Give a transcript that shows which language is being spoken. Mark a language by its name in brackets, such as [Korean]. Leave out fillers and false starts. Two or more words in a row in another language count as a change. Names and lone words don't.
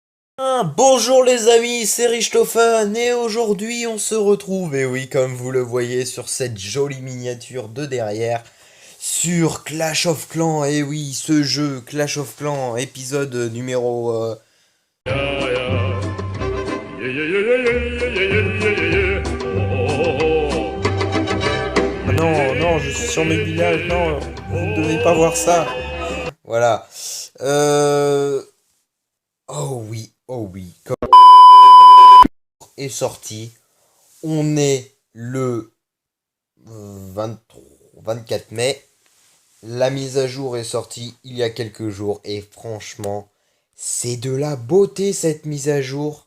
[French] Bonjour les amis, c'est Richthofen et aujourd'hui on se retrouve, et oui comme vous le voyez sur cette jolie miniature de derrière, sur Clash of Clans, et oui ce jeu Clash of Clans épisode numéro... Yeah, yeah. Yeah, yeah, yeah, yeah, yeah, yeah, yeah, yeah, yeah, yeah. Oh, oh, oh. Ah Yeah, yeah, non, yeah, non, je suis yeah, sur mes yeah, yeah, villages, yeah. non, vous ne devez pas voir ça. Oh. Voilà. Euh... oh oui, comme est sorti, on est le 23, 24 mai. La mise à jour est sortie il y a quelques jours et franchement, c'est de la beauté cette mise à jour.